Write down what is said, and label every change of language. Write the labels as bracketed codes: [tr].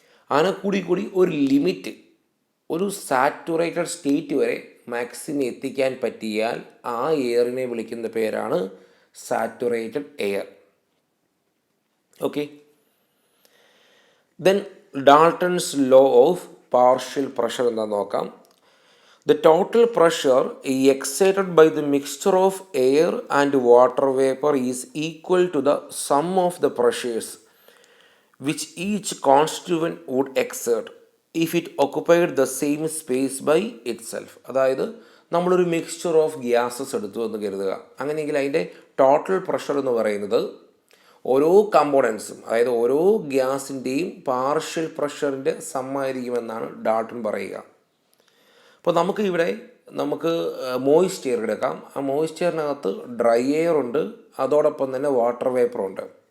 [ml] അങ്ങനെ കൂടി ഒരു ലിമിറ്റ്, ഒരു സാറ്റുറേറ്റഡ് സ്റ്റേറ്റ് വരെ മാക്സിമം എത്തിക്കാൻ പറ്റിയാൽ ആ എയറിനെ വിളിക്കുന്ന പേരാണ് saturated air. Okay. Then Dalton's law of partial pressure എന്താണെന്ന് നോക്കാം. [en] The total pressure exerted by the mixture of air and water vapor is equal to the sum of the pressures which each constituent would exert if it occupied the same space by itself. [ml] അതായത് നമ്മളൊരു mixture of gases എടുത്തു എന്ന് കരുതുക. അങ്ങനെയെങ്കിൽ അതിൻ്റെ total pressure എന്ന് പറയുന്നത് ഓരോ കമ്പോണൻസും, അതായത് ഓരോ ഗ്യാസിൻ്റെയും പാർഷ്യൽ പ്രഷറിൻ്റെ സമ്മായിരിക്കുമെന്നാണ് ഡാൾട്ടൺ പറയുക. അപ്പോൾ നമുക്ക് മോയിസ്റ്റ് എയർ എടുക്കാം. ആ മോയിസ്റ്റ് എയറിനകത്ത് ഡ്രൈ എയർ ഉണ്ട്, അതോടൊപ്പം തന്നെ വാട്ടർ വേപ്പർ ഉണ്ട്.